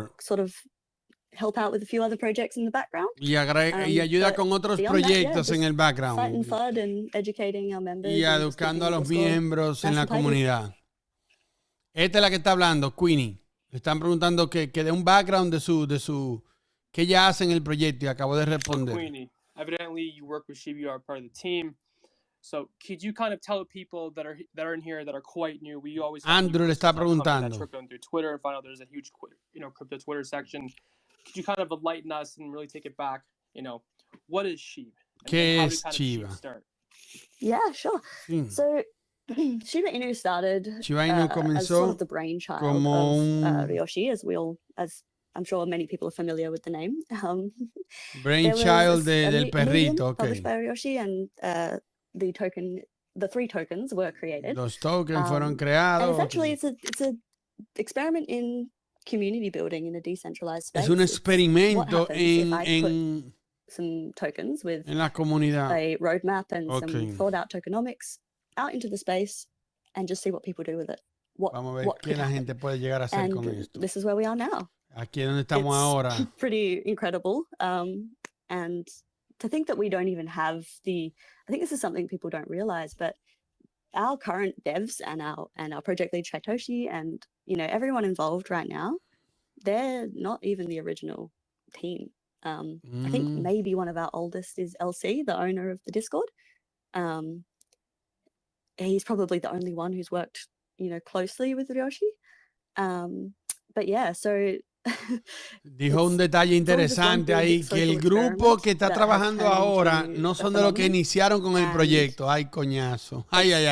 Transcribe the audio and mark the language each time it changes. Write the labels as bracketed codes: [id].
[en] And I sort of help out with a few other projects in the background. [es] Y ayuda con otros proyectos en el background. [en] Fighting FUD and educating our members. [es] Y educando a los miembros en la comunidad. Esta es la que está hablando, Queenie. Le están preguntando que dé un background de su ¿qué ella hace en el proyecto? Y acabo de responder. [en] Queenie, evidently you work with Shiba, you are part of the team. So could you kind of tell the people that are in here that are quite new? We always [es] Andrew le está preguntando. [en] Through Twitter and find out there's a huge crypto Twitter section. Could you kind of enlighten us and really take it back? What is Shiba? [es] ¿Qué es Shiba? [en] Yeah, sure. Sí. So Shiba Inu started as sort of the brainchild of Ryoshi, as I'm sure many people are familiar with the name. [es] Brainchild del perrito, okay. [en] Published by Ryoshi, and the 3 tokens were created. [es] Los tokens fueron creados. [en] And essentially, it's a experiment in community building in a decentralized space. [es] Es un experimento en [en] some tokens with [es] en la comunidad. [en] A roadmap and some thought out tokenomics out into the space and just see what people do with it. [es] Vamos a ver qué la gente puede llegar a hacer con esto. [en] This is where we are now. [es] Aquí es donde estamos ahora. [en] Pretty incredible. And to think that we don't even have I think this is something people don't realize, but our current devs and our project lead Satoshi and everyone involved right now, they're not even the original team. I think maybe one of our oldest is LC, the owner of the Discord. He's probably the only one who's worked, closely with Ryoshi. But yeah, so [es] dijo un detalle interesante ahí, que el grupo que está trabajando ahora no son de los que iniciaron con el proyecto. Ay, coñazo. Ay.